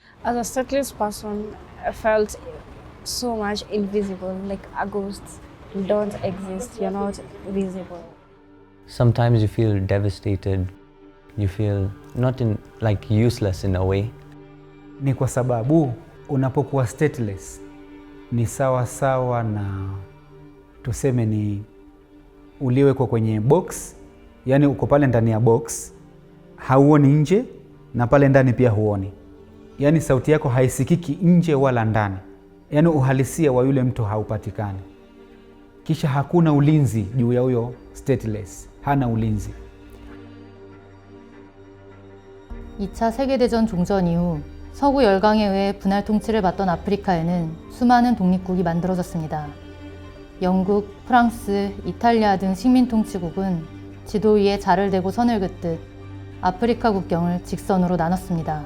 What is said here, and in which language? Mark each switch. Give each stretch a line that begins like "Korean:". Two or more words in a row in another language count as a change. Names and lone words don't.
English: As a stateless person, I felt so much invisible, like a ghost. You don't exist, you're not visible. Sometimes you feel devastated, you feel not in like useless in a way.
Swahili: Ni kwa sababu unapokuwa stateless ni sawa sawa na tuseme ni uliwekwa kwenye box, yani uko pale ndani ya box, hauoni nje na pale ndani pia huoni. Yani sauti yako haisikiki nje wala ndani. Yani uhalisia wa yule mtu haupatikani. Kisha hakuna ulinzi juu ya huyo stateless. Hana ulinzi.
Korean: 2차 세계대전 종전 이후 서구 열강에 의해 분할 통치를 받던 아프리카에는 수많은 독립국이 만들어졌습니다. 영국, 프랑스, 이탈리아 등 식민 통치국은 지도 위에 자를 대고 선을 긋듯 아프리카 국경을 직선으로 나눴습니다.